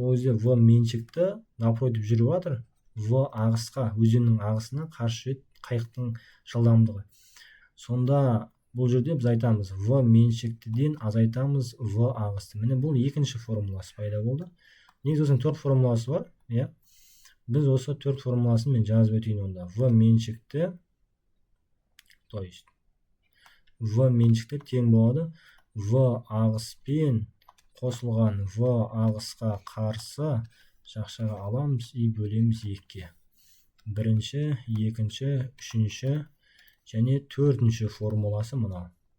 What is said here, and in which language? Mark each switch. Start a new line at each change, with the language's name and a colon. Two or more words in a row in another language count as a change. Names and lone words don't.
Kazakh: Ол кезде В меншікті напротив жүріп жатыр. В ағысқа, өзеннің ағысына қарсы жүреді қайықтың жылдамдығы. Сонда бұл жерде біз айтамыз, В меншіктіден азайтамыз В ағысты. Міне бұл екінші формуласы пайда болды. Негізі осының 4 формуласы бар. Біз осы 4 формуласын мен жазып өтейін онда. В меншікті,
Russian: то есть
Kazakh: В меншікті тең болады В ағыспен қосылған В ағысқа қарсы жақшаға аламыз и бөлеміз 2-ке. Бірінші, екінші, үшінші және төртінші формуласы мынау.